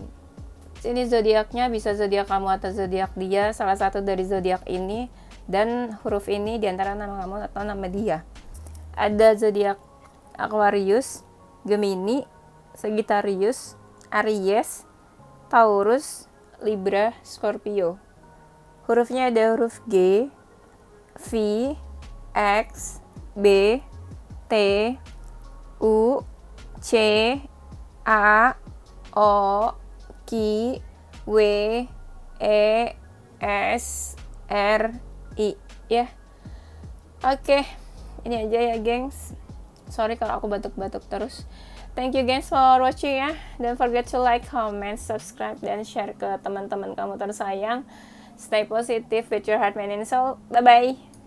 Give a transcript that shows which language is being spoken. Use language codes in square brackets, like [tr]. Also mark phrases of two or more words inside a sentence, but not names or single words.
[id] Ini zodiaknya, bisa zodiak kamu atau zodiak dia, salah satu dari zodiak ini dan huruf ini diantara nama kamu atau nama dia. Ada zodiak Aquarius, Gemini, Sagittarius, Aries, Taurus, Libra, Scorpio. Hurufnya ada huruf G, V, X, B, T, U, C, A, O, Q, W, E, S, R, I, ya. Oke, ini aja ya gengs. Sorry kalau aku batuk-batuk terus. [en] Thank you gengs for watching ya. Don't forget to like, comment, [id] subscribe, dan share ke teman-teman kamu tersayang. [en] Stay positive with your heart, mind, and soul. Bye-bye.